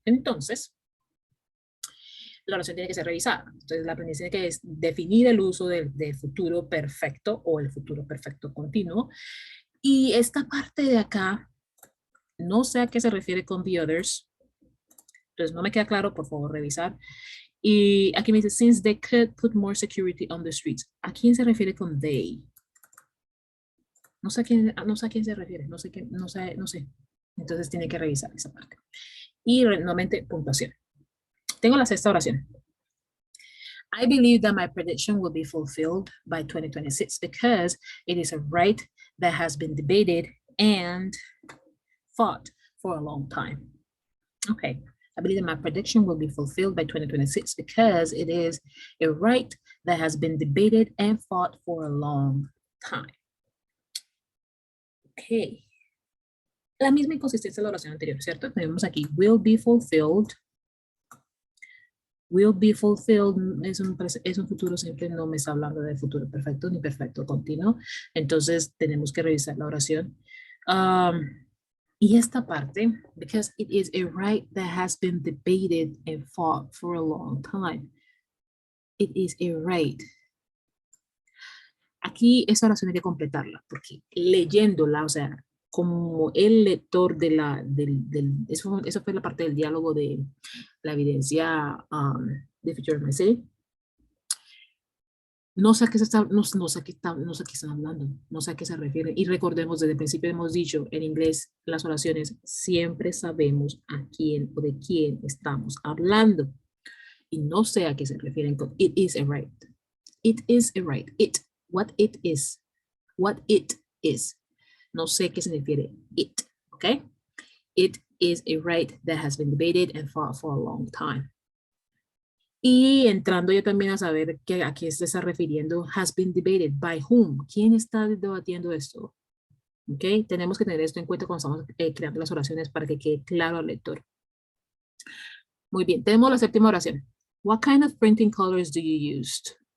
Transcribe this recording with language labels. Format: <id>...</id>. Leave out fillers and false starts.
<es>Entonces, la oración tiene que ser revisada. Entonces, la aprendiz tiene que definir el uso del futuro perfecto o el futuro perfecto continuo. Y esta parte de acá, no sé a qué se refiere con</es> <en>the others.</en> <es>Entonces, no me queda claro, por favor, revisar. Y aquí me dice,</es> <en>since they could put more security on the streets.</en> <es>¿A quién se refiere con they? No sé a quién se refiere, no sé. Entonces tiene que revisar esa parte. Y nuevamente, puntuación. Tengo la sexta oración.</es> <en>I believe that my prediction will be fulfilled by 2026 because it is a right that has been debated and fought for a long time. Okay. I believe that my prediction will be fulfilled by 2026 because it is a right that has been debated and fought for a long time. Okay.</en> <es>La misma inconsistencia de la oración anterior, ¿cierto? Tenemos aquí</es> <en>will be fulfilled. Will be fulfilled</en> <es>es un futuro simple, no me está hablando de futuro perfecto ni perfecto continuo. Entonces tenemos que revisar la oración. Y esta parte,</es> <en>because it is a right that has been debated and fought for a long time. It is a right.</en> <es>Aquí esa oración hay que completarla, porque leyéndola, o sea, como el lector de eso fue la parte del diálogo de la evidencia de Future MSA. No sé a qué están hablando, no sé a qué se refiere. Y recordemos, desde el principio hemos dicho en inglés, las oraciones, siempre sabemos a quién o de quién estamos hablando. Y no sé a qué se refieren con</es> <en>it is a right. It is a right. What it is. What it is.</en> <es>No sé qué se refiere it, ¿ok?</es> <en>It is a right that has been debated and fought for a long time.</en> <es>Y entrando yo también a saber a qué se está refiriendo,</es> <en>has been debated, by whom,</en> <es>¿quién está debatiendo esto? ¿Ok? Tenemos que tener esto en cuenta cuando estamos creando las oraciones para que quede claro al lector. Muy bien, tenemos la séptima oración.</es> <en>What kind of printing colors do you use?</en>